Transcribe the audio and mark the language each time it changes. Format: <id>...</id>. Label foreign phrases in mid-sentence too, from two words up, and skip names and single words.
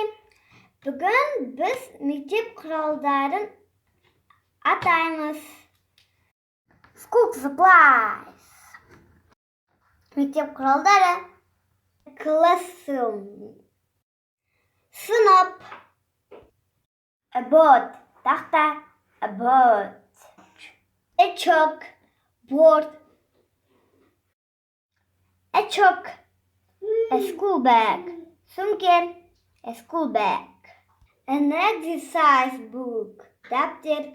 <kk>Бүгін біз мектеп құралдарын атаймыз.</kk> <en>School supplies.</en> <kk>Мектеп құралдары. Classroom. Сынып.</kk> <en>A board. Тақта. A board. A chalk. Board. A chalk. A school bag. Sumke. A school bag. An exercise book. Daftar.</en>